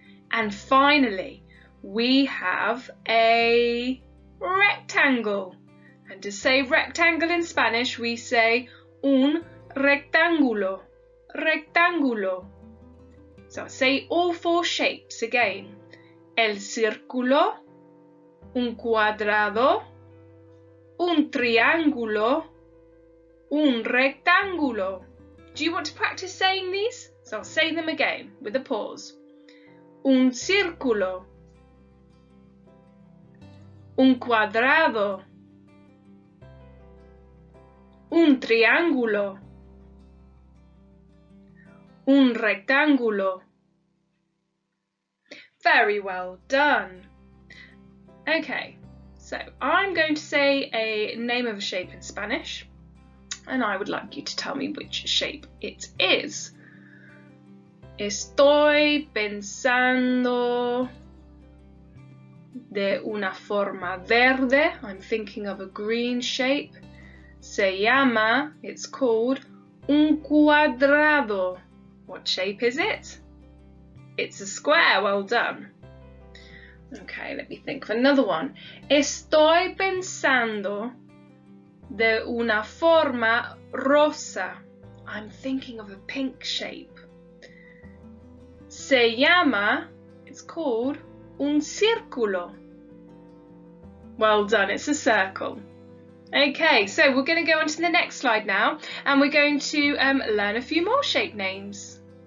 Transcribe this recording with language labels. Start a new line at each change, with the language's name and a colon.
English: And finally, we have a rectangle. And to say rectangle in Spanish, we say
Spanish: un rectángulo, rectángulo.
English: So I'll say all four shapes again.
Spanish: El círculo, un cuadrado, un triángulo, un rectángulo.
English: Do you want to practice saying these? So I'll say them again with a pause.
Spanish: Un círculo, un cuadrado, un triángulo, un rectángulo.
English: Very well done. Okay, so I'm going to say a name of a shape in Spanish and I would like you to tell me which shape it is.
Spanish: Estoy pensando de una forma verde.
English: I'm thinking of a green shape.
Spanish: Se llama,
English: it's called,
Spanish: un cuadrado.
English: What shape is it? It's a square. Well done. Okay, let me think of another one.
Spanish: Estoy pensando de una forma rosa.
English: I'm thinking of a pink shape.
Spanish: Se llama,
English: it's called,
Spanish: un círculo.
English: Well done, it's a circle. Okay, so we're going to go on to the next slide now and we're going to learn a few more shape names.